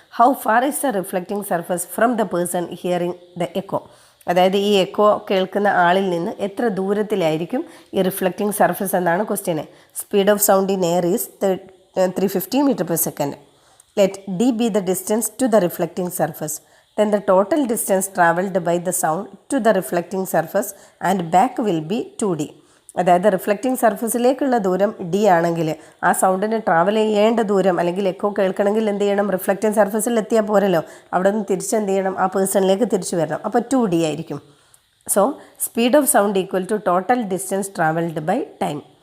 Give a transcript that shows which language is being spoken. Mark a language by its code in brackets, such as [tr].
[en] How far is the reflecting surface from the person hearing the echo? [ml] അതായത് ഈ echo കേൾക്കുന്ന ആളിൽ നിന്ന് എത്ര ദൂരത്തിലായിരിക്കും ഈ റിഫ്ലക്റ്റിംഗ് സർഫസ് എന്നാണ് question. [en] Speed of sound in air is 350 metre per second. Let d be the distance to the reflecting surface. Then the total distance travelled by the sound to the reflecting surface and back will be 2d. [ml] അതായത് reflecting സർഫസിലേക്കുള്ള ദൂരം d ആണെങ്കിൽ ആ സൗണ്ടിന് travel ചെയ്യേണ്ട ദൂരം അല്ലെങ്കിൽ echo കേൾക്കണമെങ്കിൽ എന്ത് ചെയ്യണം, reflecting സർഫസിൽ എത്തിയാൽ പോരല്ലോ, അവിടെ നിന്ന് തിരിച്ച് എന്ത് ചെയ്യണം, ആ പേഴ്സണിലേക്ക് തിരിച്ചു വരണം. അപ്പോൾ 2d ആയിരിക്കും. [en] So speed of sound equal to total distance travelled by time.